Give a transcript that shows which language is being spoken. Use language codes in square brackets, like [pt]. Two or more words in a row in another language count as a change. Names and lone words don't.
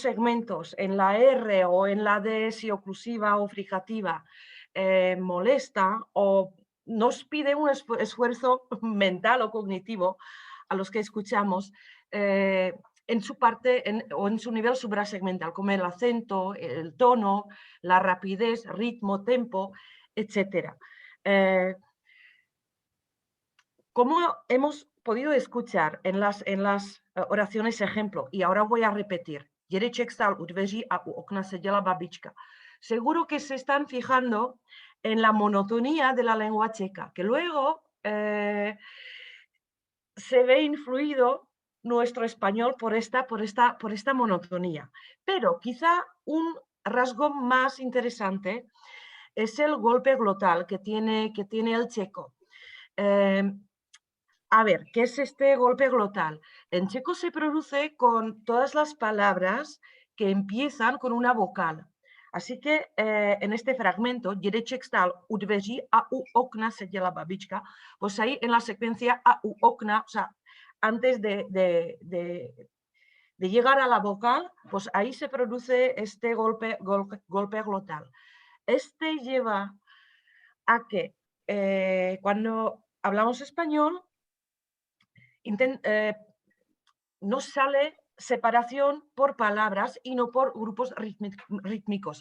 [es] segmentos, en la R o en la D, si oclusiva o fricativa, molesta o nos pide un esfuerzo mental o cognitivo a los que escuchamos en su parte o en su nivel suprasegmental, como el acento, el tono, la rapidez, ritmo, tempo, etc. Como hemos podido escuchar en las oraciones ejemplo, y ahora voy a repetir, [cs] Dědeček stál u dveří a u okna seděla babička. [es] Seguro que se están fijando en la monotonía de la lengua checa, que luego se ve influido nuestro español por esta monotonía. Pero quizá un rasgo más interesante es el golpe glotal que tiene el checo. A ver, ¿qué es este golpe glotal? En checo se produce con todas las palabras que empiezan con una vocal. Así que en este fragmento, [cs] Dědeček u dveří a u okna seděla babička, [es] pues ahí en la secuencia [cs] a u okna, [es] o sea, antes de llegar a la vocal, pues ahí se produce este golpe glotal. Este lleva a que cuando hablamos español, no sale separación por palabras y no por grupos rítmicos.